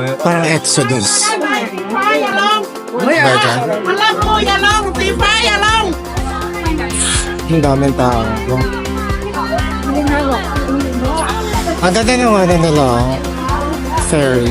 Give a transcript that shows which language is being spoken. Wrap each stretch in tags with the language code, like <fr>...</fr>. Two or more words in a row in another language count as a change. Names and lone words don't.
<tl>Parang Exodus.</tl> <th>อย่าลง</th> <tl>Baga.</tl> <th>มันลงกูอย่าลงตีฟ้าอย่าลง</th> <tl>Ang daming tao. Ang ganda ng ano nila. ferry.</tl>